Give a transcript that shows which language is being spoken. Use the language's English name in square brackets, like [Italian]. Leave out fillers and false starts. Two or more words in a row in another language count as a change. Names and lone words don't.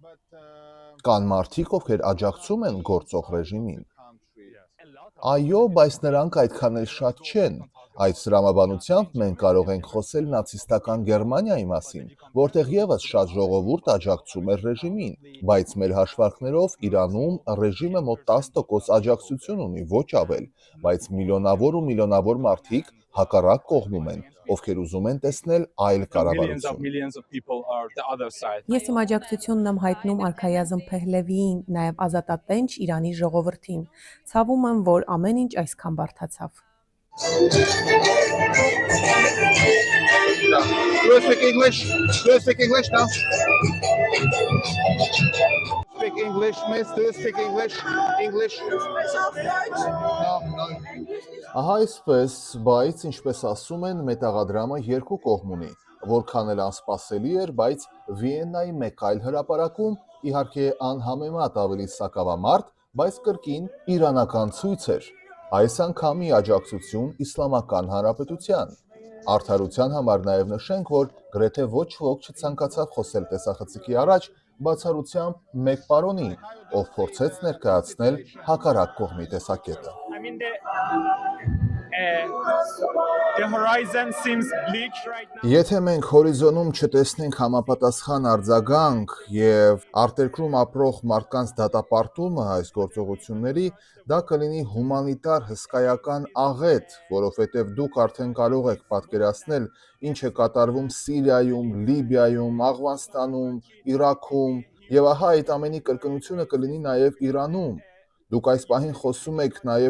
[Armenian] Կան մարդիկ, ովքեր աջակցում են գործող ռեժիմին։ Այո, բայց նրանք այդքան էլ շատ չեն։ Այդ տրամաբանությամբ մենք կարող ենք խոսել նացիստական Գերմանիայի մասին, որտեղ եւս շատ ժողովուրդ աջակցում էր ռեժիմին, բայց մեր հաշվարկներով Իրանում ռեժիմը մոտ 10% աջակցություն ունի, ոչ ավել, բայց միլիոնավոր ու միլիոնավոր մարդիկ հակառակ կողմում են, ովքեր ուզում են տեսնել այլ կառավարություն։ Ես իմ աջակցությունն եմ հայտնում Արքայազն Փեհլևիին, նաև ազատատենչ Իրանի ժողովրդին։ Ցավում եմ, որ ամեն ինչ այսքան բարդացավ։ [English] Do you speak English? Do you speak English now? Speak English, miss. Do you speak English? English? No. [Armenian] Ահա այսպես, բայց ինչպես ասում են, մետաղադրամը երկու կողմ ունի, որքան էլ անսպասելի էր, բայց Վիեննայի մեկ այլ հրապարակում, իհարկե անհամեմատ ավելի սակավամարդ, բայց կրկին իրանական ցույց էր։ Այս անգամի աջակցություն Իսլամական Հանրապետության։ Արդարության համար նաև նշենք, որ գրեթե ոչ ոք չցանկացավ խոսել տեսախցիկի առաջ, բացառությամբ մեկ պարոնի, ով փորձեց ներկայացնել հակառակ կողմի տեսակետը։ [English] I mean, the horizon seems bleak right now. [Armenian] Եթե մենք հորիզոնում չտեսնենք համապատասխան արձագանք եւ արտերկրում ապրող մարդկանց դատապարտումը այս գործողությունների, դա կլինի հումանիտար հսկայական աղետ, որովհետեւ դուք արդեն կարող եք պատկերացնել, ինչ է կատարվում Սիրիայում, Լիբիայում, Աֆղանստանում, Իրաքում, եւ ահա այդ ամենի կրկնությունը կլինի նաեւ Իրանում։ Դուք այս պահին խոսում եք նաեւ